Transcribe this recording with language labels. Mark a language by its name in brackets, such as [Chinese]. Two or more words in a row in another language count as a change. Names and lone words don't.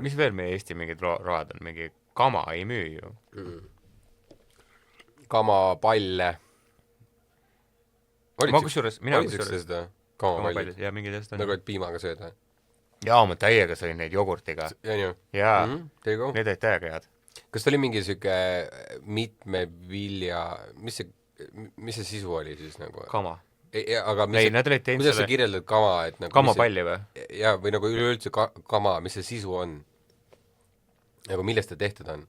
[Estonian] Mis veel meie Eesti mingid road on? Mingi kama ei müü ju. Kama, palle. Ma kusjuures, seda? Kama palli. Ja mingid eest on. Nagu et piimaga sööda. jaa, ma täiega sõin neid jogurtiga. on ju? Jaa, [English] There you go. [Estonian] need olid täiega head. Kas ta oli mingi siuke mitme vilja, mis see sisu oli siis nagu? Kama. Aga Ei, nad olid teinud kuidas sa selle- kirjeldad kama, et nagu Kamapalli või? jaa, või nagu üleüldse kama, mis see sisu on? Nagu millest ta tehtud on?